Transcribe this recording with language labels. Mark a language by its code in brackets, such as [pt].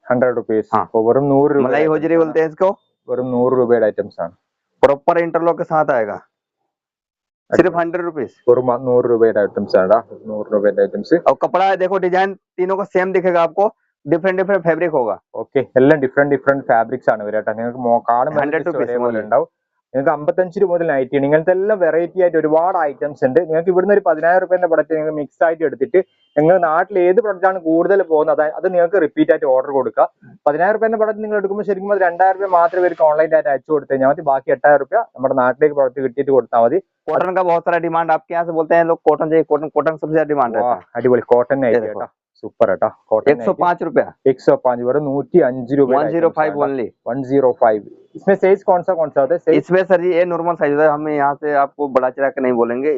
[hi] 100 rupees. हाँ [ml] വെറും 100 രൂപ. [hi] मलाई होजरी बोलते हैं इसको। [ml] വെറും 100 രൂപയുടെ ഐറ്റംസ് ആണ്. [hi] प्रॉपर इंटरलॉक के साथ आएगा, सिर्फ 100 रुपीज। [ml] വെറും 100 രൂപയുടെ ഐറ്റംസ് ആണ്. 100 രൂപയുടെ ഐറ്റംസ്. [hi] और कपड़ा देखो, डिजाइन तीनों का सेम दिखेगा आपको, डिफरेंट डिफरेंट फैब्रिक होगा। [ml] ഓക്കെ എല്ലാം ഡിഫറെന്റ് ഫാബ്രിക്സ് ആണ് വരിക കേട്ടോ. നിങ്ങൾക്ക് കാണുമ്പോൾ ഒരേപോലെ ഉണ്ടാവും. നിങ്ങൾക്ക് 55 രൂപ മുതൽ നൈറ്റി ഉണ്ട്. ഇങ്ങനത്തെ എല്ലാം വെറൈറ്റി ആയിട്ട് ഒരുപാട് ഐറ്റംസ് ഉണ്ട്. നിങ്ങൾക്ക് ഇവിടുന്ന് ഒരു 10000 രൂപയുടെ പ്രൊഡക്റ്റ് നിങ്ങൾ മിക്സ് ആയിട്ട് എടുത്തിട്ട് നിങ്ങൾ നാട്ടിൽ ഏത് പ്രൊഡക്റ്റ് ആണ് കൂടുതൽ പോകുന്നത് അത് നിങ്ങൾക്ക് റിപ്പീറ്റ് ആയിട്ട് ഓർഡർ കൊടുക്കുക. 10000 രൂപയുടെ പ്രൊഡക്റ്റ് നിങ്ങൾ എടുക്കുമ്പോൾ ശരിക്കും അത് 2000 രൂപ മാത്രമേ ഇവർക്ക് ഓൺലൈൻ ആയിട്ട് അയച്ചു കൊടുത്തു കഴിഞ്ഞാൽ മതി. ബാക്കി 8000 രൂപ നമ്മുടെ നാട്ടിലേക്ക് പ്രൊഡക്റ്റ് കിട്ടിയിട്ട് കൊടുത്താൽ മതി. [hi] कॉटन का बहुत सारा डिमांड आपके यहाँ से बोलते हैं लोग, कॉटन चाहिए, कॉटन कॉटन सबसे ज्यादा डिमांड रहता है। [ml] അടിപൊളി കോട്ടൺ നൈറ്റി കേട്ടോ. സൂപ്പർ കേട്ടോ. കോട്ടൺ [hi] 105 रुपया [ml] 105 വെറും 105 രൂപ. [hi] 105 ओनली 105। इसमें साइज कौन सा होता है? इसमें सर जी ये नॉर्मल साइज होता है, हम यहाँ से आपको बड़ा चढ़ा के नहीं बोलेंगे।